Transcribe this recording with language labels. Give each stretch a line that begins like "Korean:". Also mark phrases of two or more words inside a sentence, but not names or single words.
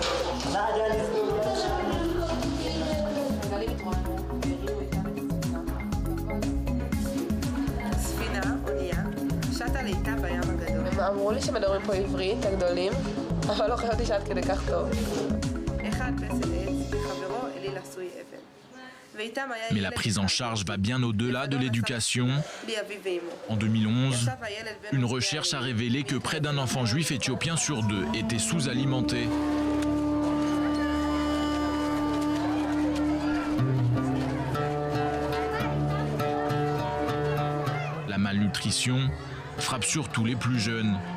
Hebrew: הם אמרו לי שמדברים פה עברית, הגדולים, אבל לא חשבתי שעד כדי כך טוב. אחד פסל עץ, וחברו אליל עשוי אבן.
French: Mais la prise en charge va bien au-delà de l'éducation. En 2011, une recherche a révélé que près d'un enfant juif éthiopien sur 2 était sous-alimenté. La malnutrition frappe surtout les plus jeunes.